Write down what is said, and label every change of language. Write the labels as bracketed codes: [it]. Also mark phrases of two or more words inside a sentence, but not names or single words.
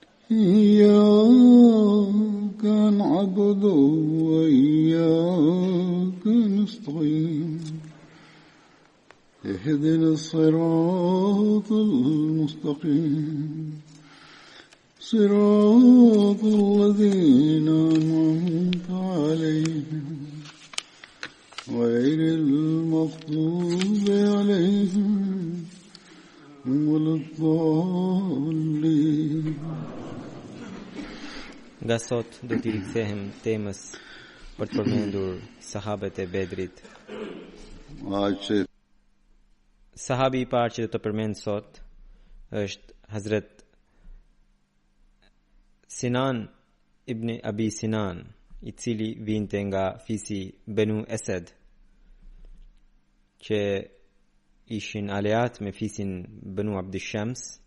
[ar] إياك نعبد وإياك نستعين اهدنا الصراط المستقيم صراط الذين أنعمت عليهم غير المغضوب عليهم ولا الضالين. [sq] Nga sot do t'i rikthehem temës për të përmendur sahabët e Bedrit. Sahabi i parë që do të përmend sot është Hazret Sinan ibn Abi Sinan, i cili vinte nga fisi Banu Esed, që ishin aleat me fisin Banu Abdishams.